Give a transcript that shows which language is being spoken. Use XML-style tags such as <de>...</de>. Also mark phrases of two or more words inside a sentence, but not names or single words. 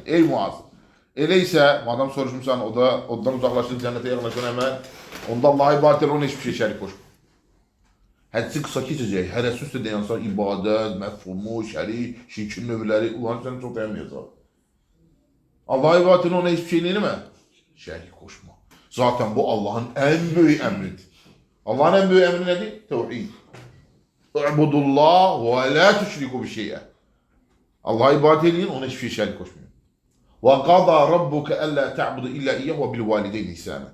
<az>Ey Muaz, elə isə, madam soruşmuşsan, odan uzaqlaşdırıb cənnətə yaxınlaşdıran əməl, onda Allah'a ibadət elə, ona heç bir şey şərik qoşma. Hədisi qısa keçəcək, hərəsi üstə deyənsə, ibadət, məfhumu, şərik, şirkin növləri, ulan səni çox dayanmayacaq. Allah'a ibadət elə, ona heç bir şey eləmə, şərik qoşma.</az> <tr>Zaten bu Allah'ın en büyük emridir. Allah'ın en büyük emri nedir? Tevhid.</tr> <ar>اعبدوا الله ولا تشركوا</ar> <tr>bir şey'e. Allah'a ibadet edin, ona hiçbir şey şerik koşmayın.</tr> <ar>وقضى ربك ألا تعبدوا إلا إياه وبالوالدين إحسانا.</ar>